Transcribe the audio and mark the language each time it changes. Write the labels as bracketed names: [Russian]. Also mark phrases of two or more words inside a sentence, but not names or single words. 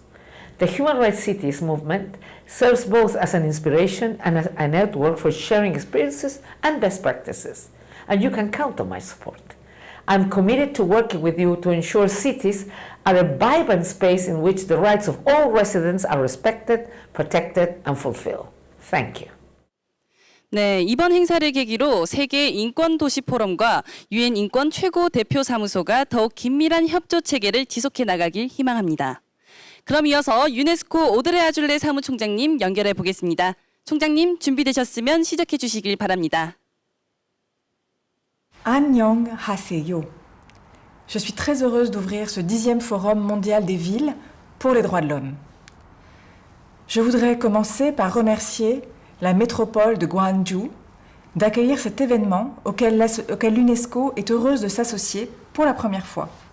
[English] The Human Rights Cities movement serves both as an inspiration and as a network for sharing experiences and best practices, and you can count on my support. I'm committed to working with you to ensure cities are a vibrant space in which the rights of all residents are respected, protected, and fulfilled. Thank you. [Korean] 네, 이번 행사를 계기로 세계 인권 도시 포럼과 유엔 인권 최고 대표 사무소가 더욱 긴밀한 협조 체계를 지속해 나가길 희망합니다. 그럼 이어서 유네스코 오드레 아줄레 사무총장님 연결해 보겠습니다. 총장님 준비되셨으면 시작해 주시길 바랍니다. [French] Annyeonghaseyo. Je suis très heureuse d'ouvrir ce 10e Forum mondial des villes pour les droits de l'homme. Je voudrais commencer par remercier la métropole de Gwangju d'accueillir cet événement auquel l'UNESCO est heureuse de s'associer pour la première fois.